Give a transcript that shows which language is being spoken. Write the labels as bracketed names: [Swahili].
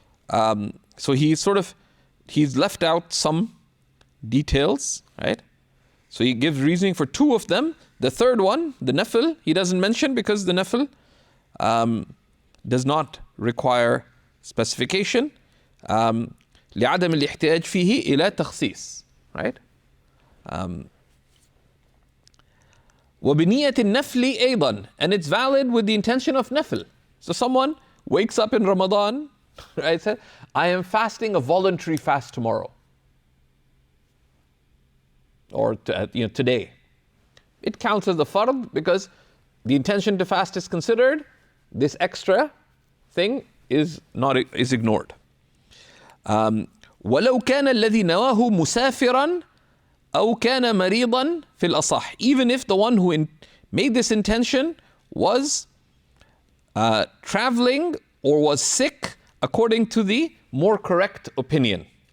[English] So he's left out some details, right? So he gives reasoning for 2 of them. The third one, the nafil, he doesn't mention because the nafil does not require specification. [Arabic] لعدم الاحتياج فيه إلى تخصيص, right? وبنية النفل أيضا, [English] and it's valid with the intention of nafil. So someone wakes up in Ramadan, right? Says, I am fasting a voluntary fast tomorrow, or today. It counts as the fard because the intention to fast is considered. This extra thing is ignored. [Arabic] ولو كان الذي نواه مسافرا أو كان مريضا في الأصح. [English] Even if the one who made this intention was traveling or was sick, according to the more correct opinion.